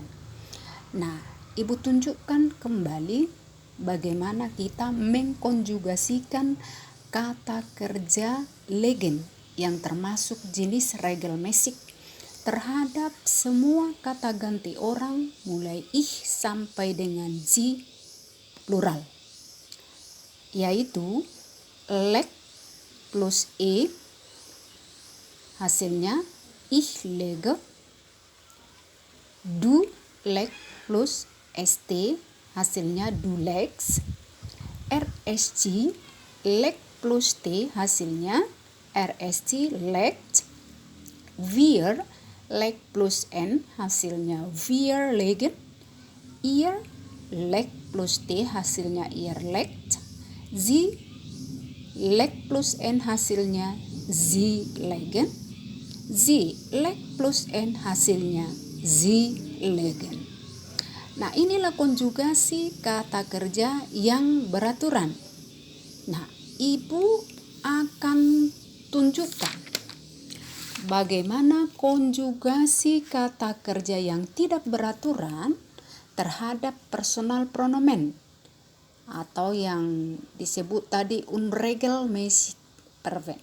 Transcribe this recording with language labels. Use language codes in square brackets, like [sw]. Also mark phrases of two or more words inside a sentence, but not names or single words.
[id] Nah, ibu tunjukkan kembali bagaimana kita mengkonjugasikan kata kerja legen yang termasuk jenis regelmäßig terhadap semua kata ganti orang mulai ich sampai dengan sie plural, yaitu leg plus e hasilnya [de] ich lege, [id] du leg plus st hasilnya [de] du legst, [id] rsg leg plus t hasilnya rsg legt, wir leg plus n hasilnya [de] wir legen, [id] ihr leg plus t hasilnya [de] ihr legt, [id] sie leg plus n hasilnya [de] sie legen, [id] sie leg plus n hasilnya [de] sie legen. [id] Nah, inilah konjugasi kata kerja yang beraturan. Nah, ibu akan tunjukkan bagaimana konjugasi kata kerja yang tidak beraturan terhadap [de] personal pronomen [id] atau yang disebut tadi [de] unregelmäßig Verben.